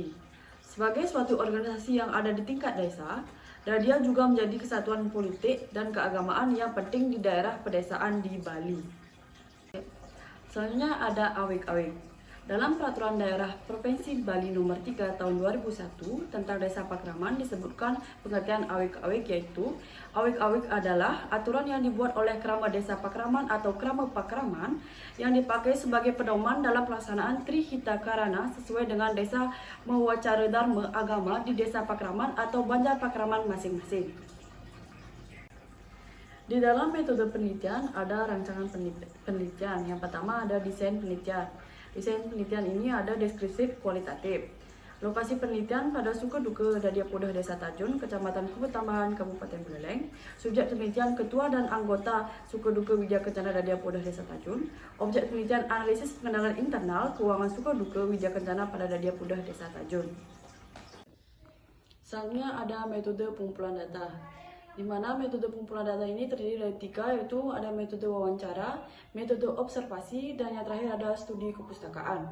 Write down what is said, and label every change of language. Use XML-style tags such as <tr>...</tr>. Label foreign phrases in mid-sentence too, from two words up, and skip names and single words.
<id>Sebagai suatu organisasi yang ada di tingkat desa, Dadia juga menjadi kesatuan politik dan keagamaan yang penting di daerah pedesaan di Bali. Selanjutnya ada Awik-Awik. Dalam Peraturan Daerah Provinsi Bali Nomor 3 Tahun 2001 tentang Desa Pakraman disebutkan pengertian awik-awik, yaitu awik-awik adalah aturan yang dibuat oleh Krama Desa Pakraman atau Krama Pakraman yang dipakai sebagai pedoman dalam pelaksanaan Trihita Karana sesuai dengan Desa Mawacara Dharma Agama di Desa Pakraman atau Banjar Pakraman masing-masing. Di dalam metode penelitian ada rancangan penelitian. Yang pertama ada desain penelitian. Desain penelitian ini ada deskriptif kualitatif. Lokasi penelitian pada Suka Duka Dadia Podah Desa Tajun, Kecamatan Kubut Tambahan, Kabupaten Buleleng. Subjek penelitian Ketua dan Anggota Suka Duka Widya Kencana Dadia Podah Desa Tajun. Objek penelitian analisis pengenalan internal keuangan Suka Duka Widya Kencana pada Dadia Podah Desa Tajun. Selanjutnya ada metode pengumpulan data, di mana metode pengumpulan data ini terdiri dari 3, yaitu ada metode wawancara, metode observasi, dan yang terakhir ada studi kepustakaan.</id>